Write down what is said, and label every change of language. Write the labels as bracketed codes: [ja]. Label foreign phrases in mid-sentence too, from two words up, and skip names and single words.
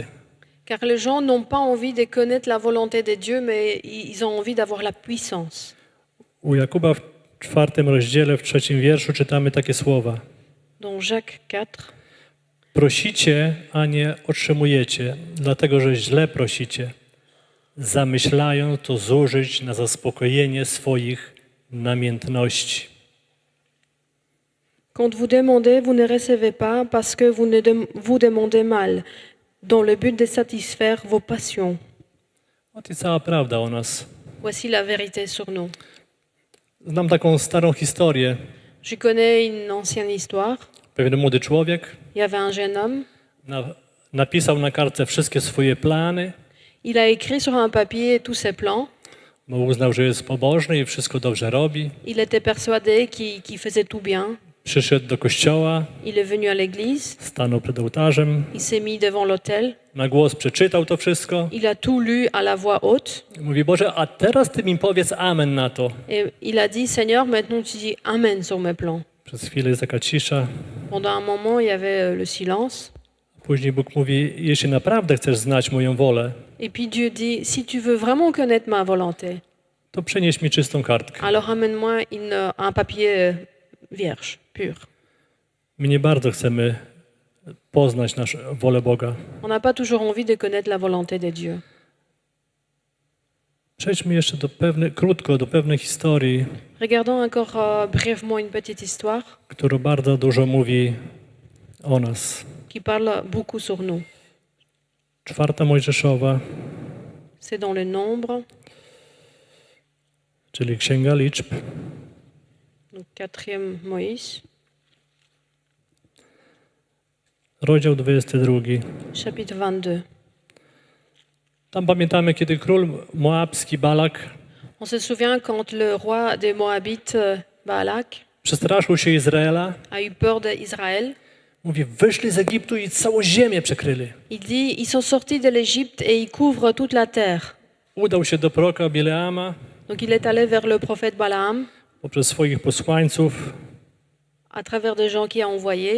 [fr] Car les gens n'ont pas envie de connaître la volonté de Dieu, mais ils ont envie d'avoir la puissance. [pl] U Jakuba w 4 rozdziale, w 3 wierszu czytamy takie słowa. [fr] Dans Jacques 4, [pl] Prosicie, a nie otrzymujecie, dlatego że źle prosicie, zamyślają to zużyć na zaspokojenie swoich namiętności. [fr] quand vous demandez, vous ne recevez pas parce que vous demandez mal, dans le but de satisfaire vos passions. [pl] Oto cała prawda o nas. [fr] Voici la vérité sur nous. [pl] Znam taką starą historię. [fr] Je connais une ancienne histoire. [pl] Pewien młody człowiek [fr] Il y avait un jeune homme. [pl] napisał na kartce wszystkie swoje plany, [fr] Il a écrit sur un papier tous ses plans. [pl] bo uznał, że jest pobożny i wszystko dobrze robi. [fr] Il était persuadé qu'il faisait tout bien. [pl] Przyszedł do kościoła, [fr] Il est venu à l'église. [pl] stanął przed ołtarzem, [fr] Il s'est mis devant l'autel. [pl] na głos przeczytał to wszystko. [fr] Il a tout lu à la voix haute. [pl] Mówi, Boże, a teraz Ty mi powiedz amen na to. [fr] Et il a dit, Seigneur, maintenant tu dis Amen sur mes plans. [pl] Przez chwilę jest taka cisza. [fr] Pendant un moment, il y avait le silence. [pl] Później Bóg mówi, jeśli naprawdę chcesz znać moją wolę, [fr] Et puis Dieu dit, si tu veux vraiment connaître ma volonté, [pl] to przynieś mi czystą kartkę. [fr] alors amène-moi un papier vierge, pure. [pl] My nie bardzo chcemy poznać wolę Boga. [fr] On n'a pas toujours envie de connaître la volonté de Dieu. [pl] Przejdźmy jeszcze krótko do pewnej historii, [fr] Regardons encore brièvement une petite histoire [pl] która bardzo dużo mówi o nas. [fr] qui parle beaucoup sur nous. [pl] 4 Mojżeszowa, [fr] C'est dans le Nombre, [pl] czyli Księga Liczb, [fr] donc 4e Moïse, [pl] rozdział 22. [fr] chapitre 22. [pl] Tam pamiętamy, kiedy król moabski Balak [fr] On se souvient quand le roi des Moabites, Balak, [pl] przestraszył się Izraela. [fr] a eu peur d'Israël. [pl] Mówi, wyszli z Egiptu i całą ziemię przekryli. [fr] Il dit, ils sont sortis de l'Égypte et ils couvrent toute la terre. [pl] Udał się do proroka Bileama [fr] Donc il est allé vers le prophète Balaam, [pl] poprzez swoich posłańców [fr] à travers des gens qui a envoyés,